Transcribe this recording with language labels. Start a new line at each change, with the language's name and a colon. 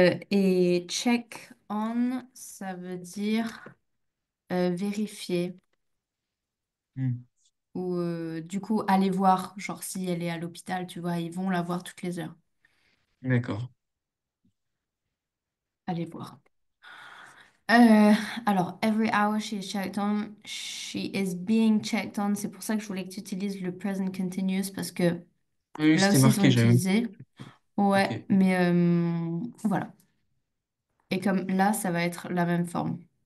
French: Et check on, ça veut dire vérifier Mm. ou du coup aller voir. Genre, si elle est à l'hôpital, tu vois, ils vont la voir toutes les heures. D'accord. Aller voir. Euh, alors,
English: every hour she is checked on, she is being checked on.
French: C'est pour ça que je voulais que tu utilises le present continuous parce que Oui, oui, là c'était aussi, ils sont marqué, j'avais. utilisés. Ouais, Ok. mais voilà. Et comme là, ça va être la même forme.